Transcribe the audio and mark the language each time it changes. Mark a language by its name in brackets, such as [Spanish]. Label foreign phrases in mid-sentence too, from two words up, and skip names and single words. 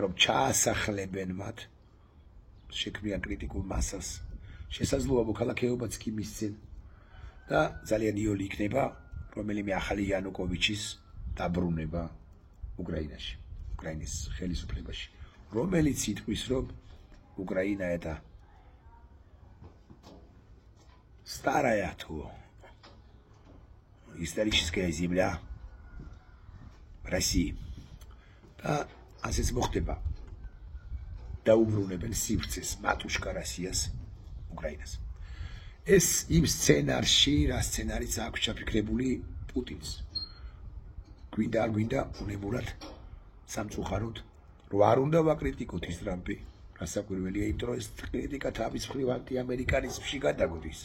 [Georgian] რომ ჩაასახლებენ მათ, შექმნიან კრიტიკულ მასას, შესაძლოა მოქალაქეობაც კი მისცენ და ძალიან იოლი იქნება რომელიმე ახალი იანუკოვიჩის დაბრუნება უკრაინაში, უკრაინის ხელისუფლებაში, რომელიც იტყვის, რომ [Russian] Украина это старая историческая земля России. [Georgian] Да, ასეც მოხდება. დაუბრუნებენ სივრცეს [Russian] матушка Русия [Georgian] უკრაინას. ეს იმ სცენარში, რა სცენარიც აქვს ჩაფიქრებული პუტინს. გვინდა არ გვინდა უნებურად სამწუხაროდ რო არ უნდა ვაკრიტიკოთ ის ტრამპი, რასაკვირველია, იმიტომ რომ ეს კრიტიკა თავის მხრივ ანტიამერიკანიზმში გადაგვდის.